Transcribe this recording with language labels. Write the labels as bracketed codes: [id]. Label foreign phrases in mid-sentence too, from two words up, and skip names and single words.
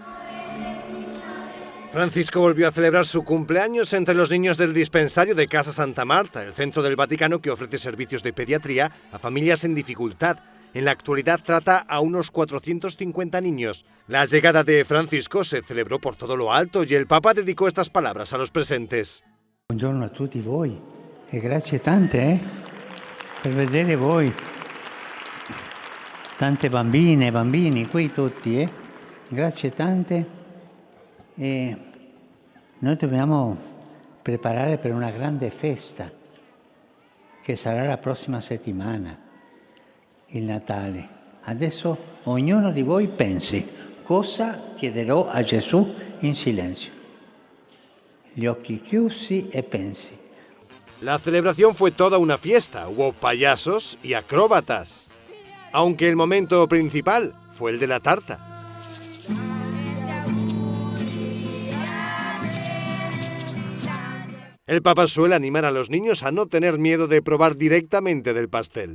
[es] Francisco volvió a celebrar su cumpleaños entre los niños del dispensario de Casa Santa Marta, el centro del Vaticano que ofrece servicios de pediatría a familias en dificultad. En la actualidad trata a unos 450 niños. La llegada de Francisco se celebró por todo lo alto y el Papa dedicó estas palabras a los presentes. [it] Buongiorno a tutti voi e grazie tante per vedere voi. Tante bambine, bambini, qui tutti, grazie tante. E noi dobbiamo preparare per una grande festa che sarà la prossima settimana, il Natale. Adesso ognuno di voi pensi cosa chiederò a Gesù in silenzio. Gli occhi chiusi e pensi. [es] La celebración fue toda una fiesta, hubo payasos y acróbatas. Aunque el momento principal fue el de la tarta. El Papa suele animar a los niños a no tener miedo de probar directamente del pastel.